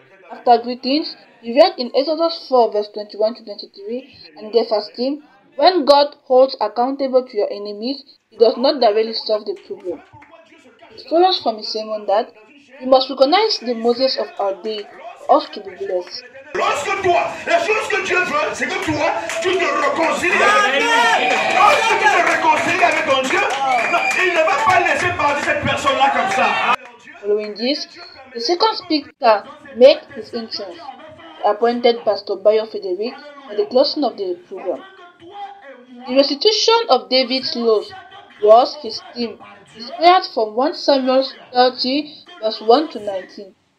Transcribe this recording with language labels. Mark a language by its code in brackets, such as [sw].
[en] After greetings, he read in Exodus 4 verse 21 to 23 and gave us theme, when God holds accountable to your enemies, he does not directly solve the problem. It follows from his sermon that we must recognize the Moses of our day for us to be blessed. [fr] Lorsque toi, la chose que Dieu veut, c'est que toi, tu te réconcilies avec lui. Lorsque tu te réconcilies avec ton Dieu, il ne va pas laisser partir cette personne-là comme ça. [en] Following this, the second speaker made his entrance, the appointed Pastor Bayo Frederick, at the closing of the program. The restitution of David's laws was his theme, inspired from 1 Samuel 30, verse 1 to 19.